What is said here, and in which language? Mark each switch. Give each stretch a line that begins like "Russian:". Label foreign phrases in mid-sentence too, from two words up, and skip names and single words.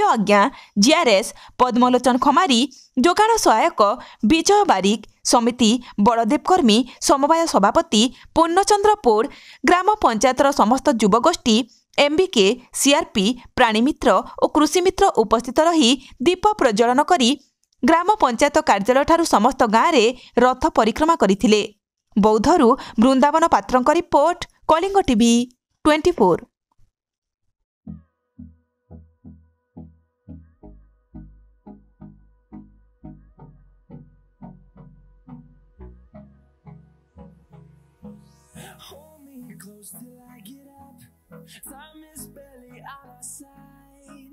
Odia: ଆଜ୍ଞା, ଜିଆର୍ଏସ୍ ପଦ୍ମଲୋଚନ ଖମାରୀ, ଯୋଗାଣ ସହାୟକ ବିଜୟ ବାରିକ, ସମିତି ବଳଦେବ କର୍ମୀ, ସମବାୟ ସଭାପତି ପୂର୍ଣ୍ଣଚନ୍ଦ୍ର ପୋଡ଼, ଗ୍ରାମ ପଞ୍ଚାୟତର ସମସ୍ତ ଯୁବଗୋଷ୍ଠୀ, ଏମ୍ବିକେ, ସିଆର୍ପି, ପ୍ରାଣୀମିତ୍ର ଓ କୃଷିମିତ୍ର ଉପସ୍ଥିତ ରହି ଦୀପ ପ୍ରଜ୍ୱଳନ କରି ଗ୍ରାମ ପଞ୍ଚାୟତ କାର୍ଯ୍ୟାଳୟଠାରୁ ସମସ୍ତ ଗାଁରେ ରଥ ପରିକ୍ରମା କରିଥିଲେ। ବୌଦ୍ଧରୁ ବୃନ୍ଦାବନ ପାତ୍ରଙ୍କ ରିପୋର୍ଟ, କଳିଙ୍ଗ ଟିଭି 24।
English: Hold me close till I get up. Time is barely on our side.